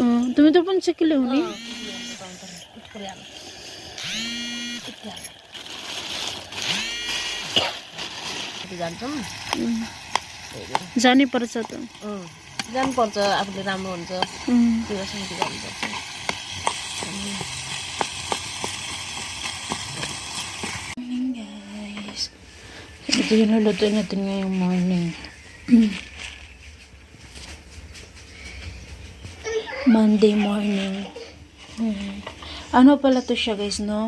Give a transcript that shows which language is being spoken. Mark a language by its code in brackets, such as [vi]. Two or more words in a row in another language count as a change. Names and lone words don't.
[ne] टमाटर पनि चकिलो हुने जान्छौँ जानै पर्छ त जानुपर्छ आफूले राम्रो हुन्छ त्यो समिति गर्नुपर्छ [tl] Ito yung lulutuin natin ngayong morning. [en] Monday morning. [tl] Ano pala to siya guys, no?